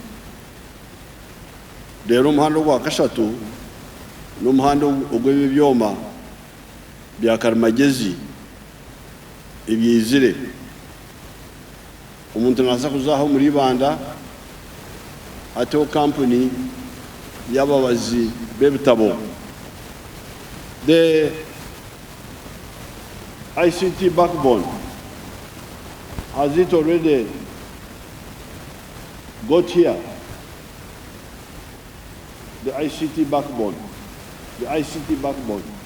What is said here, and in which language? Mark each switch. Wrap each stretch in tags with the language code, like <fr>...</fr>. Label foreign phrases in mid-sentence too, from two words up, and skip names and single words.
<nyn>Rero omuhanda ogwa kashatu n'omuhanda ogw'ebyoma bya karimagezi ebyizire. Omuntu naasa kuzaho muri Ibanda ateho kampuni y'ababazi b'ebitabo.</nyn> <en>The ICT backbone, has it already got here? the ICT backbone. The ICT backbone.</en>